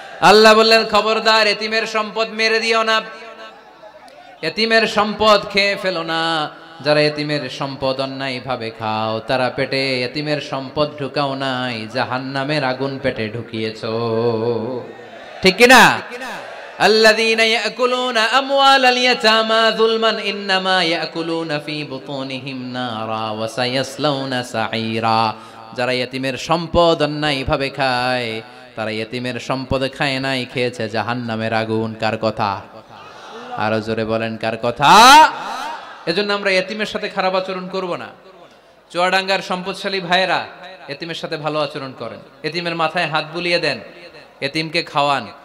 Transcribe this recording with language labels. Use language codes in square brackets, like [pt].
[bn] আল্লাহ বললেন খবরদার, এতিমের সম্পদ মেরে দিও না, এতিমের সম্পদ খেয়ে ফেলো না। যারা এতিমের সম্পদ অন্যায় ভাবে খাও, তারা পেটে এতিমের সম্পদ ঢুকাও নাই, জাহান্নামের আগুন পেটে ঢুকিয়েছো, ঠিক কিনা? [ar] الذين يأكلون أموال اليتامى ظلما إنما يأكلون في بطونهم نارا وسيصلون سعيرا। [bn] যারা ইতিমের সম্পদ অন্যায় ভাবে খায়, তারা ইতিমের সম্পদ খায় নাই, খেয়েছে জাহান্নামের আগুন। কার কথা? আরো জোরে বলেন কার কথা? এজন্য আমরা ইতিমের সাথে খারাপ আচরণ করব না। চুয়াডাঙ্গার সম্পদশালী ভাইয়েরা ইতিমের সাথে ভালো আচরণ করেন, ইতিমের মাথায় হাত বুলিয়ে দেন, ইতিমকে খাওয়ান।